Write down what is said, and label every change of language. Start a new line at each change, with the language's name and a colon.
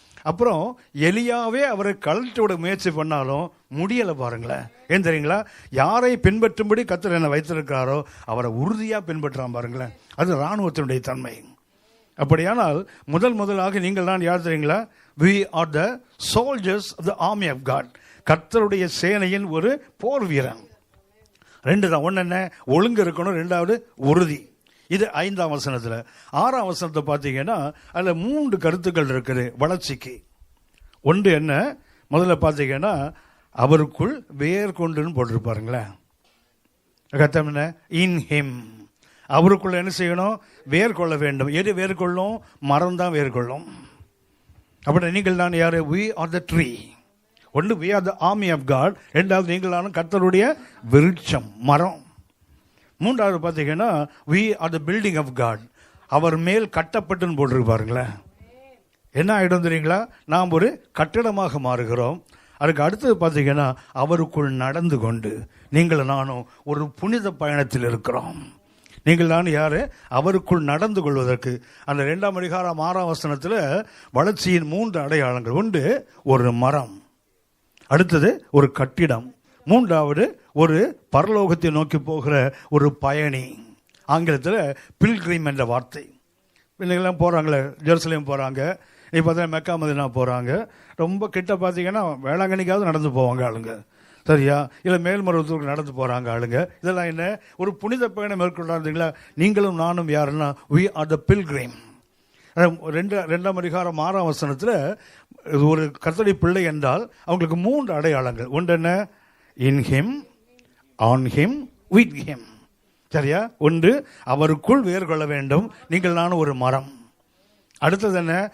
Tamil: அப்புறம் எலியாவே அவரை கழட்டி விட முயற்சி பண்ணாலும் முடியலை பாருங்களேன். ஏன் தெரியுங்களா? யாரை பின்பற்றும்படி கர்த்தர் என்ன வைத்திருக்கிறாரோ அவரை உறுதியாக பின்பற்றான் பாருங்களேன். அது இராணுவத்தினுடைய தன்மை. அப்படியானால் முதலாக நீங்கள் தான் யார் தெரியுங்களா?
English: we are the soldiers of the army of God.
Tamil: கர்த்தருடைய சேனையின் ஒரு போர் வீரன். ரெண்டு தான். ஒன்று என்ன? ஒழுங்கு இருக்கணும். ரெண்டாவது உறுதி. இது 5ஆம் வசனத்தில். 6ஆம் வசனத்தை பார்த்தீங்கன்னா அதில் 3 கருத்துக்கள் இருக்குது வளர்ச்சிக்கு. ஒன்று என்ன? முதல்ல பார்த்தீங்கன்னா அவருக்குள் வேர் கொண்டுன்னு போட்டிருப்பாருங்களேன். கர்த்தம் என்ன?
English: In him.
Tamil: அவருக்குள்ள என்ன செய்யணும்? வேர் கொள்ள வேண்டும். எது வேர் கொள்ளும்? மரம் தான் வேர் கொள்ளும். அப்படி நீங்கள் தான் யாரு?
English: we are the tree. ஒன்று we are the army of God.
Tamil: ரெண்டாவது நீங்கள் தான் கர்த்தருடைய விருட்சம், மரம்.
English: மூன்றாவது பார்த்தீங்கன்னா we are the building of God.
Tamil: அவர் மேல் கட்டப்பட்டுன்னு போட்டிருப்பாருங்களேன். என்ன ஆகிடும் தெரியுங்களா? நாம் ஒரு கட்டிடமாக மாறுகிறோம். அதுக்கு அடுத்தது பார்த்தீங்கன்னா அவருக்குள் நடந்து கொண்டு நீங்கள் நானும் ஒரு புனித பயணத்தில் இருக்கிறோம். நீங்கள் தான் யாரு? அவருக்குள் நடந்து கொள்வதற்கு. அந்த 2ஆம் அதிகாரம் 6ஆம் வசனத்தில் வளர்ச்சியின் 3 அடையாளங்கள். ஒன்று ஒரு மரம், அடுத்தது ஒரு கட்டிடம், மூன்றாவது ஒரு பரலோகத்தை நோக்கி போகிற ஒரு பயணி. ஆங்கிலத்தில் பில்கிரிம் என்ற வார்த்தை. பிள்ளைங்கள்லாம் போகிறாங்களே, ஜெருசலேம் போகிறாங்க, நீ பார்த்தீங்கன்னா மெக்கா மதீனா போகிறாங்க. ரொம்ப கிட்ட பார்த்தீங்கன்னா வேளாங்கண்ணிக்காவது நடந்து போவாங்க ஆளுங்க, சரியா? இல்லை மேல்மருவத்தூருக்கு நடந்து போகிறாங்க ஆளுங்க. இதெல்லாம் என்ன? ஒரு புனித பயணம் மேற்கொண்டாருங்களா?
English: நீங்களும் நானும் யாருன்னா we are the pilgrim.
Tamil: 2ஆம் அதிகாரம் 6ஆம் வசனத்தில் ஒரு கர்த்தருடைய பிள்ளை என்றால் அவங்களுக்கு 3 அடையாளங்கள்.
English: ஒன்று என்ன? In him, on him, with him. சரியா?
Tamil: ஒன்று அவருக்குள் வேர் கொள்ள வேண்டும். நீங்கள் நானும் ஒரு மரம். அடுத்தது என்ன?